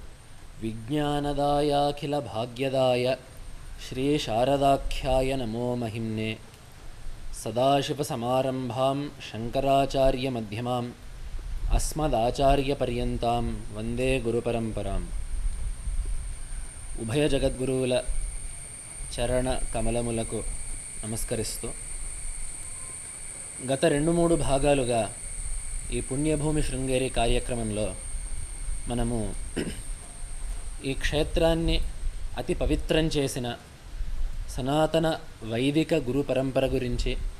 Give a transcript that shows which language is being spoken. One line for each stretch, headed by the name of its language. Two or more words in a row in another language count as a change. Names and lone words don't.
Sanskrit: विज्ञानदायाखिलभाग्यदाय श्रीशारदाख्याय नमो महिम्ने सदाशिवसमारम्भां शङ्कराचार्यमध्यमाम् अस्मदाचार्यपर्यन्तां वन्दे गुरुपरम्पराम् उभय जगद्गुरुవుల
Telugu: చరణ కమలములకు నమస్కరిస్తూ గత 2-3 భాగాలుగా ఈ పుణ్యభూమి శృంగేరి కార్యక్రమంలో మనము ఈ క్షేత్రాన్ని అతి పవిత్రం చేసిన సనాతన వైదిక గురు పరంపర గురించి,